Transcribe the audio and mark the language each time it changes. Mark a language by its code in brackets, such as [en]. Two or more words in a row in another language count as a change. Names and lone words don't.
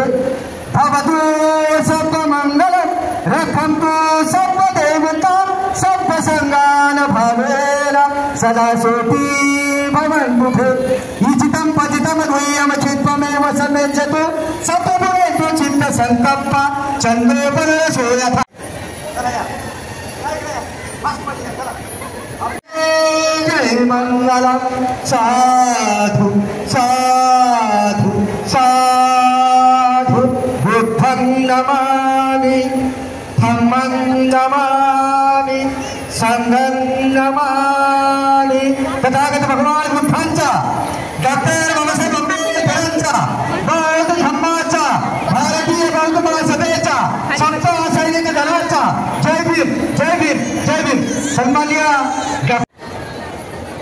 [pi] भवतु सर्वमंगलं रक्षन्तु सर्वदेवता सर्वसंगान भावेन सदा सुखी भवन्तु ते. इचितं पतितं द्वयं चित्तमेव समेचतु सत्वभवेतु चित्त संकल्प चन्द्रोपरसो यथा. जय मंगलम साधु साधु साधु. बुद्धं नमामि, धम्मं नमामि, संघं नमामि. [mr] तथागत भगवान बुद्धांचा, डॉक्टर बाबासाहेब आंबेडकरांचा, बौद्ध धम्माचा, भारतीय बौद्ध महासभेचा, समता सैनिक दलाचा जय भीम, जय भीम, जय भीम.